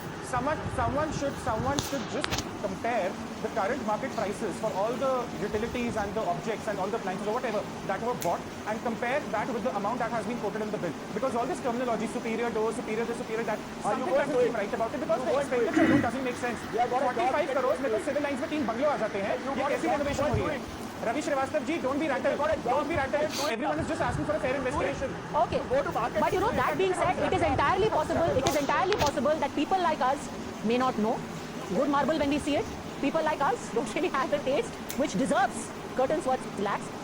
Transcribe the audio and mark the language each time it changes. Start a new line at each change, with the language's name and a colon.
English: Someone should just compare the current market prices for all the utilities and the objects and all the appliances or whatever that were bought, and compare that with the amount that has been quoted in the bill. Because all this terminology, superior doors, superior this, superior that, something doesn't seem right about it, because the expenditure alone doesn't make sense.
Hindi: 45 crores में तो civil lines में 3 बंगलों आ जाते हैं. ये कैसी renovation हो रही है?
English: Ravi Srivastava ji, don't be rattled. Everyone is just asking for a fair investigation. Okay, but that being said, it is entirely possible that people like us may not know good marble when we see it. People like us don't really have the taste which deserves curtains worth lakhs.